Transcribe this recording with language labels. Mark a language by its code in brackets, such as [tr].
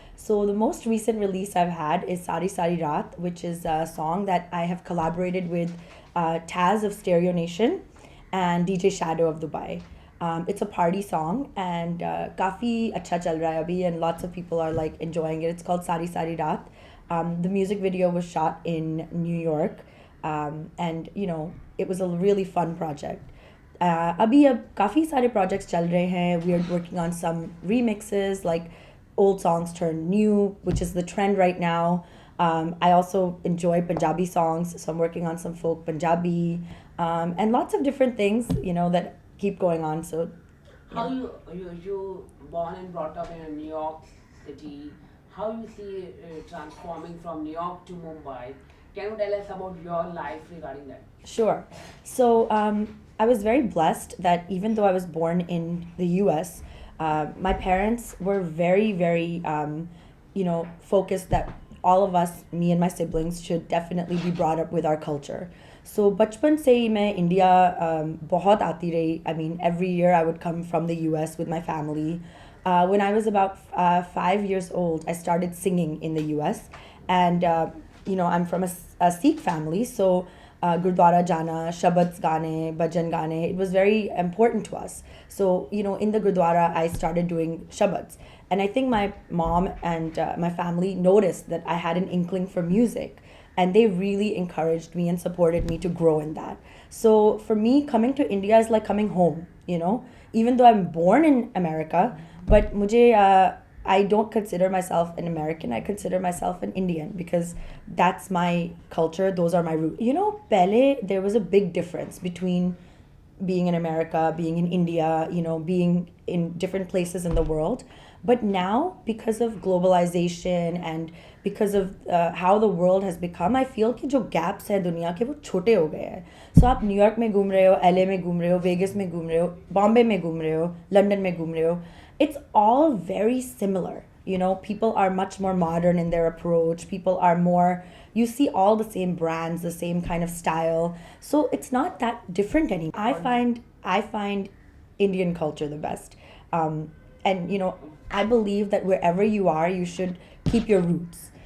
[en] So the most recent release I've had is Sari Raat, which is a song that I have collaborated with Taz of Stereo Nation and DJ Shadow of Dubai. It's a party song and [hi] काफ़ी अच्छा चल रहा है अभी [en] and lots of people are like enjoying it. It's called Sari Raat. The music video was shot in New York, and it was a really fun project. [hi] अभी अब काफ़ी सारे projects चल रहे हैं. [en] We are working on some remixes, like old songs turned new, which is the trend right now. I also enjoy Punjabi songs, so I'm working on some folk Punjabi, and lots of different things, that keep going on. So How you born and brought up in New York City? How you see transforming from New York to Mumbai? Can you tell us about your life regarding that? Sure. So I was very blessed that even though I was born in the US, my parents were very, very, focused that all of us, me and my siblings, should definitely be brought up with our culture. [hi] So बचपन से ही मैं India बहुत आती रही. [en] I mean, every year I would come from the US with my family. When I was about 5 years old, I started singing in the US. And, I'm from a Sikh family, so [hi] Gurdwara jana, Shabads gaane, Bhajan gaane, [en] it was very important to us. So, in the Gurdwara, I started doing Shabads. And I think my mom and my family noticed that I had an inkling for music. And they really encouraged me and supported me to grow in that. So for me, coming to India is like coming home. Even though I'm born in America, but I don't consider myself an American. I consider myself an Indian because that's my culture. Those are my roots. Pehle, there was a big difference between being in America, being in India, being in different places in the world. But now, because of globalization and because of how the world has become, I feel [hi] कि जो gaps है दुनिया के वो छोटे हो गए हैं. So आप न्यूयॉर्क में घूम रहे हो, LA में घूम रहे हो, वेगस में घूम रहे हो, बॉम्बे में घूम रहे हो, लंदन में घूम रहे हो. [en] It's all very similar. People are much more modern in their approach. People are more, you see all the same brands, the same kind of style. So it's not that different anymore. I find Indian culture the best. And I believe that wherever you are, you should keep your roots.